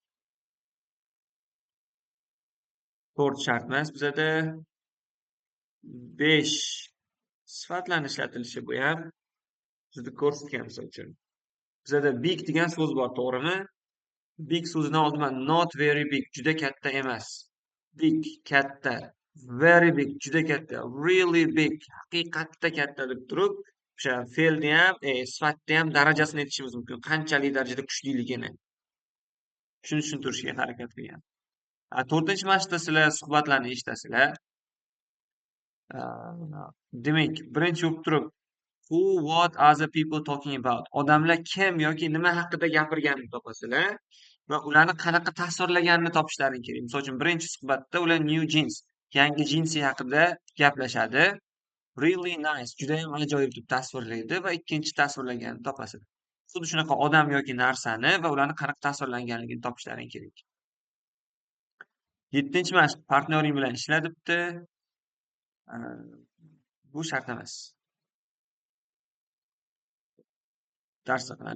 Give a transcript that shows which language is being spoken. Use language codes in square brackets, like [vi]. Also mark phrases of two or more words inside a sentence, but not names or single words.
[uz] 4 shart emas bizada. 5 sifatlarni ishlatilishi bu ham bizda ko'rsatgan misol uchun. Bizada big degan so'z bor, to'g'rimi? Big so'zidan oldin [en] not very big, [uz] juda katta emas. Big, katta. [en] Very big, [uz] juda katta. [en] Really big, [uz] haqiqatda katta deb turib, o'sha fe'lni ham, sifatni ham darajasini aytishimiz mumkin. Qanchalik darajada kuchliligini. Shuni tushuntirishga harakat qilgan. 4-mashqda sizlar suhbatlarni eshitasizlar. Demak, birinchi bo'lib turib [en] Who, what are the people talking about? [uz] Odamlar kim yoki nima haqida gapirganini topasizlar va ularni qanaqa tasvirlaganini topishlaring kerak. Misol uchun, birinchi suhbatda ular [en] new jeans, [uz] yangi jinsi haqida gaplashadi. [en] Really nice, [uz] juda ham ajoyib deb tasvirlaydi va ikkinchi tasvirlaganini topasizlar. Xuddi shunaqa odam yoki narsani va ularni qanaqa tasvirlanganligini topishlaring kerak. 7-chi mashq, partnyoring bilan ishla debdi. Bu shart emas. Darsda qiladi.